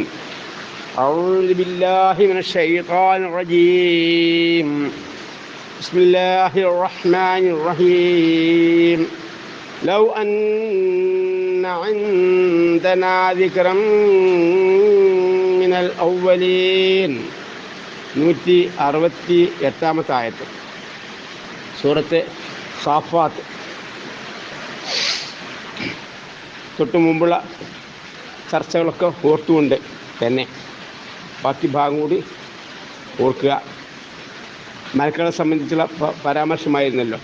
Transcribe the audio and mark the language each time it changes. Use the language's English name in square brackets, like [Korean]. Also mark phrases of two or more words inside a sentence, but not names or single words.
[Arabic] أعوذ بالله من الشيطان الرجيم. بسم الله الرحمن الرحيم. لو أن عندنا ذكرا من الأولين. [Malayalam] 168 ആയത്ത് സൂറത്ത് സാഫാത്ത്. തൊട്ട് മുമ്പുള്ള ചർച്ചകളൊക്കെ ഓർത്തുകൊണ്ട് തന്നെ ബാക്കി ഭാഗം കൂടി ഓർക്കുക. മലക്കളെ സംബന്ധിച്ചുള്ള പരാമർശമായിരുന്നല്ലോ.